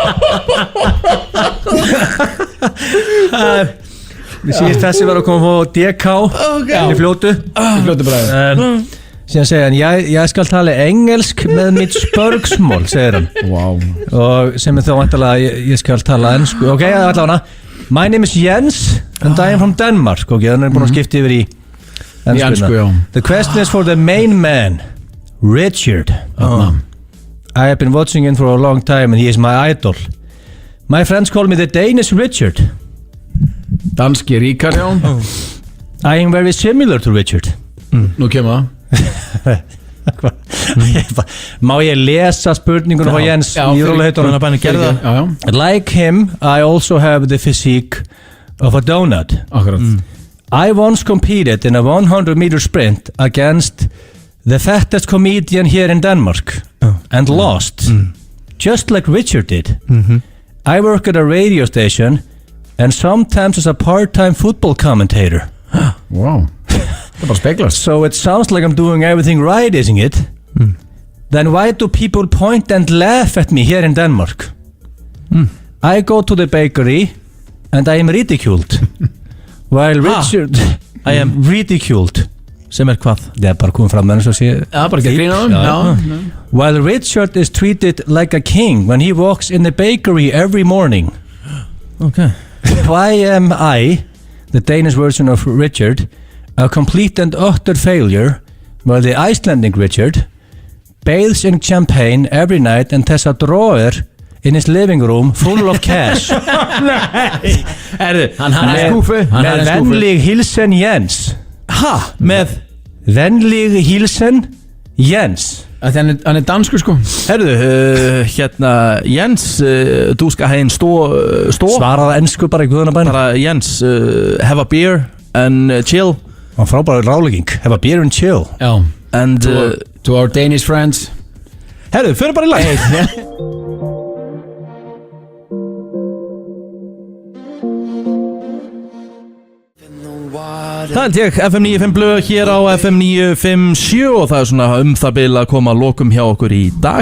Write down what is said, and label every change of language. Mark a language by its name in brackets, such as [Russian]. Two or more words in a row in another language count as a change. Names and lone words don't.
[Icelandic] Við síðast þessi var að koma á DK í fljótu bræði. Síðan segir hann, [Danish] ég skal tala engelsk með mitt spörgsmól, [Icelandic] segir hann. Wow. Og sem er þá vantilega ég skal tala ensku. Ok, allavega. [English] My name is Jens and I am from Denmark. [Icelandic] Ok, þannig er búin að skipta yfir í ensku, já. [English] The question is for the main man, Richard. I have been watching him for a long time and he is my idol. My friends call me the Danish Richard. [Icelandic] Danski Ríkard, já. [English] I am very similar to Richard. [Icelandic] Nú kemur það. Má ég lesa spurningunum á Jens í róliheitunum? [English] Like him, I also have the physique of a donut. [Icelandic] Akkurat. [English] I once competed in a 100-meter sprint against the fattest comedian here in Denmark and lost, just like Richard did. I work at a radio station and sometimes as a part-time football commentator. [Icelandic] Wow. Það bara speglast. [English] So it sounds like I'm doing everything right, isn't it? Then why do people point and laugh at me here in Denmark? I go to the bakery and I am ridiculed. While Richard... I am ridiculed. [Icelandic] Sem er hvað? Það er bara komið fram með þessu að sé... Já, bara ekki að grína um. [English] While Richard is treated like a king when he walks in the bakery every morning. Okay. Why am I, the Danish version of Richard, a complete and utter failure, while the Icelandic Richard bathes in champagne every night and has a drawer in his living room full of cash? [Icelandic] Nei. Hann er skúfi. [Danish] Með venlig hilsen Jens. Ha? Með venlig hilsen Jens. [Icelandic] Hann er danskur sko. Herðu, hérna [Danish] Jens, du skal have en stor [Icelandic] Svaraði ensku bara í guðanabæn. Bara Jens, [English] have a beer and chill. [Icelandic] Og frábæri rálegging. [English] Have a beer and chill. [Icelandic] Já. [English] And to our Danish friends. [Icelandic] Herðu, fyrir bara í lag. Það held ég, FM 95 blöð hér á FM 957 og það svona það bil að koma að lokum hjá okkur í dag.